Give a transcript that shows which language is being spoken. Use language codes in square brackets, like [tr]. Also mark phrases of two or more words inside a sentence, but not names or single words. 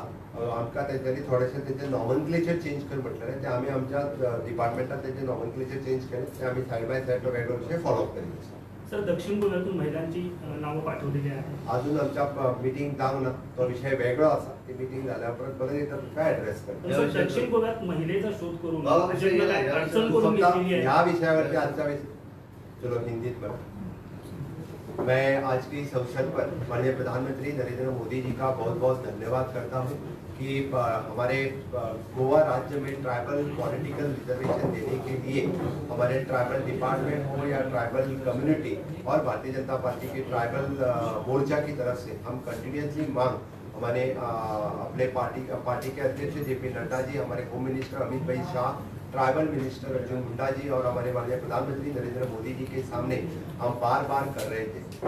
[kok] आमकां तेंच्यांनी थोडेशें तेंचें [en] nomenclature change [kok] कर म्हटलें, तें आमी आमच्या डिपार्टमेंटान तेंचें [en] nomenclature change [kok] केलें. तें आमी [en] side by side [kok] तो वेगळो विशय फॉलो करीत आसा. [mr] सर, दक्षिण गोव्यातून महिलांची नावं पाठवलेली आहेत. [kok] अजून आमच्या मिटींग जावंक ना, तो विषय वेगळो आसा. ती मिटींग जाल्या परत परत एकदा तुमकां ॲड्रेस करता. [mr] सर, दक्षिण गोव्यात महिलेचा शोध करून अडचण करून घेतलेली आहे. ह्या विषयावरती आजचा [hi] चलो हिंदीत में मैं आज की इस अवसर पर माननीय प्रधानमंत्री नरेंद्र मोदी जी का बहुत बहुत धन्यवाद करता हूँ कि हमारे गोवा राज्य में [en] tribal political reservation [hi] देने के लिए हमारे [en] tribal department [hi] हो या [en] tribal community [hi] और भारतीय जनता पार्टी के ट्राइबल मोर्चा की तरफ से हम कंटिन्यूसली मांग हमारे अपने पार्टी के अध्यक्ष JP नड्डा जी, हमारे [en] home minister [hi] अमित भाई शाह, [en] tribal minister [hi] अर्जुन मुंडा जी और हमारे माननीय प्रधानमंत्री नरेंद्र मोदी जी के सामने हम बार बार कर रहे थे.